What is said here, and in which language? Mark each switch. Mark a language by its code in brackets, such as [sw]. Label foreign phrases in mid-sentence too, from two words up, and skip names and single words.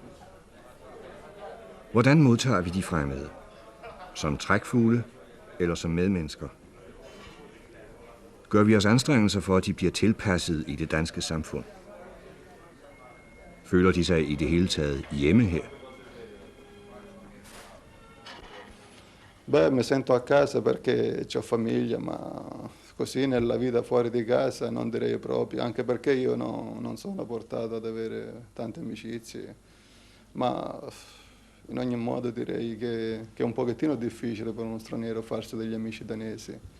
[da] Hvordan modtager vi de fremmede? Som trækfugle eller som medmennesker? Gør vi os anstrengelser for, at de bliver tilpasset i det danske samfund? Føler de sig i det hele taget hjemme her? [it] Beh, mi sento a casa perché ho famiglia, ma così nella vita fuori di casa non direi proprio, anche perché io non sono portato ad avere tante amicizie, ma in ogni modo direi che è un pochettino difficile per uno straniero farsi degli amici danesi.